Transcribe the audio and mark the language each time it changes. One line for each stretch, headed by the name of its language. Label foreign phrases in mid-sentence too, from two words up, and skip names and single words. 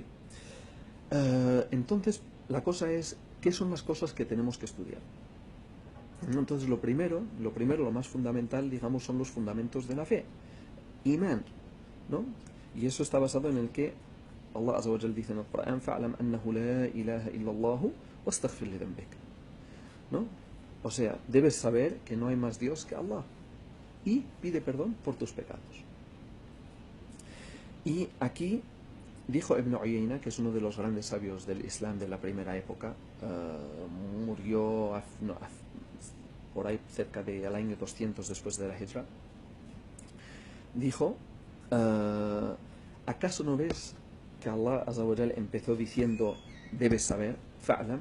Spanish: Entonces, la cosa es, ¿qué son las cosas que tenemos que estudiar? Entonces, lo primero, lo más fundamental, digamos, son los fundamentos de la fe. Iman, ¿no? Y eso está basado en el que Allah
Arabic: عز وجل
Spanish: dice en el Corán,
Arabic: "فاعلم أنه لا إله إلا الله واستغفر لذنبك",
Spanish: ¿no? O sea, debes saber que no hay más Dios que Allah y pide perdón por tus pecados. Y aquí dijo Ibn Uyayna, que es uno de los grandes sabios del Islam de la primera época, murió por ahí cerca del año 200 después de la Hijra, dijo, ¿acaso no ves que Allah
Arabic: عز وجل
Spanish: empezó diciendo, debes saber, fa'lam?